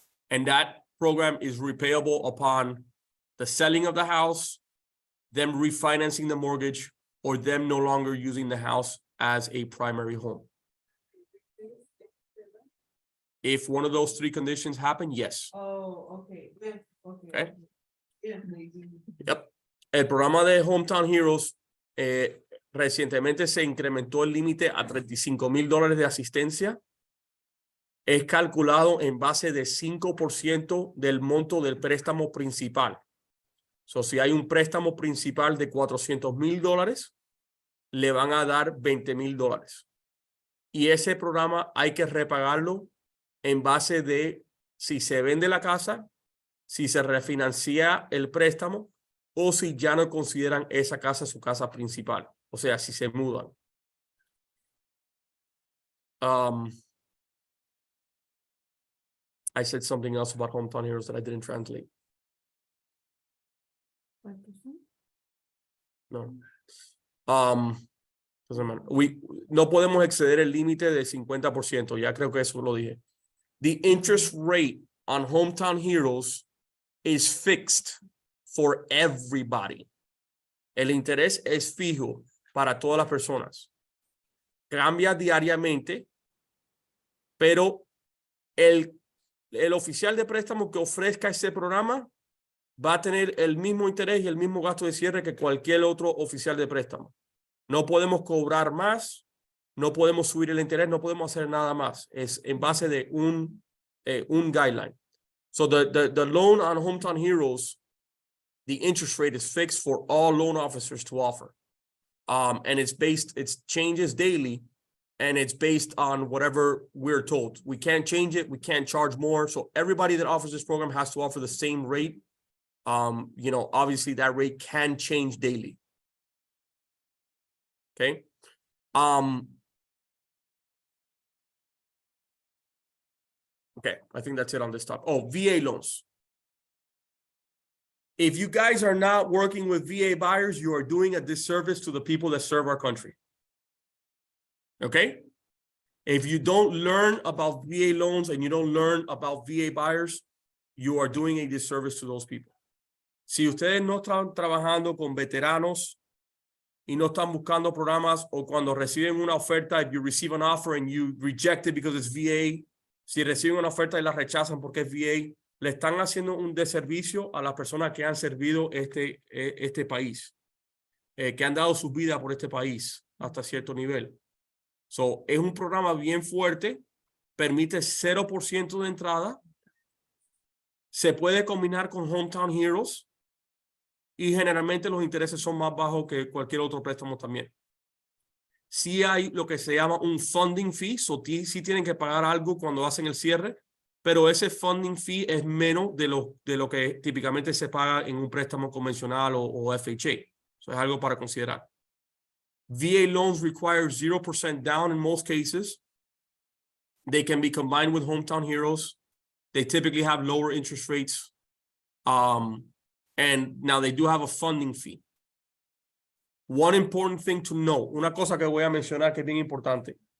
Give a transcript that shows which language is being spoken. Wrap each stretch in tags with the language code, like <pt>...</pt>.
<en>And that program is repayable upon the selling of the house, them refinancing the mortgage, or them no longer using the house as a primary home. If one of those three conditions happen, yes. Oh, okay. Okay. Yeah. Yep.</en> <es>El programa de Hometown Heroes recientemente se incrementó el límite a $35,000 de asistencia. Es calculado en base de 5% del monto del préstamo principal. So, si hay un préstamo principal de $400,000, le van a dar $20,000. Y ese programa hay que repagarlo en base de si se vende la casa, si se refinancia el préstamo o si ya no consideran esa casa su casa principal. O sea, si se mudan.</es> <en>I said something else about Hometown Heroes that I didn't translate. No.</en> <es>No podemos exceder el límite de 50%. Ya creo que eso lo dije.</es> <en>The interest rate on Hometown Heroes is fixed for everybody.</en> <es>El interés es fijo para todas las personas. Cambia diariamente, pero el oficial de préstamo que ofrezca ese programa va a tener el mismo interés y el mismo gasto de cierre que cualquier otro oficial de préstamo. No podemos cobrar más, no podemos subir el interés, no podemos hacer nada más. Es en base de un guideline.</es> <en>So the loan on Hometown Heroes, the interest rate is fixed for all loan officers to offer. And it changes daily, and it's based on whatever we're told. We can't change it. We can't charge more. So everybody that offers this program has to offer the same rate. Obviously that rate can change daily. Okay. Okay, I think that's it on this topic. Oh, VA loans. If you guys are not working with VA buyers, you are doing a disservice to the people that serve our country. Okay? If you don't learn about VA loans and you don't learn about VA buyers, you are doing a disservice to those people.</en> <es>Si ustedes no están trabajando con veteranos y no están buscando programas, o cuando reciben una oferta,</es> <en>if you receive an offer and you reject it because it's VA,</en> <es>si reciben una oferta y la rechazan porque es VA, le están haciendo un deservicio a las personas que han servido este país, que han dado su vida por este país hasta cierto nivel. So, es un programa bien fuerte, permite 0% de entrada, se puede combinar con Hometown Heroes y generalmente los intereses son más bajos que cualquier otro préstamo también. Sí hay lo que se llama un funding fee, sí tienen que pagar algo cuando hacen el cierre, pero ese funding fee es menos de lo que típicamente se paga en un préstamo convencional o FHA. Eso es algo para considerar.</es> <en>VA loans require 0% down in most cases. They can be combined with Hometown Heroes. They typically have lower interest rates. And now they do have a funding fee. One important thing to know,</en> <es>una cosa que voy a mencionar que es bien importante.</es>